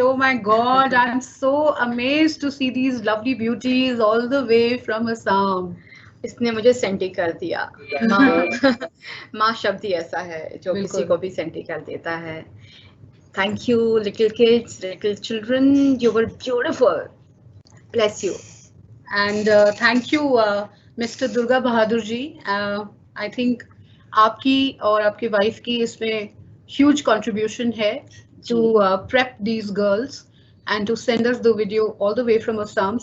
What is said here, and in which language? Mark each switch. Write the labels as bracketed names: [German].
[English] Oh my God, I'm so amazed to see these lovely beauties all the way from Assam. [Hindi] इसने मुझे senti कर दिया. माँ शब्द ही ऐसा है जो किसी को भी सेंटी कर देता है. [English] Thank you, little kids, little children. You were beautiful. Bless you. And thank you, Mr. Durga Bahadur ji. I think [Hindi] आपकी और आपकी वाइफ की इसमें [English] huge contribution है to prep these girls and to send us the video all the way from Assam.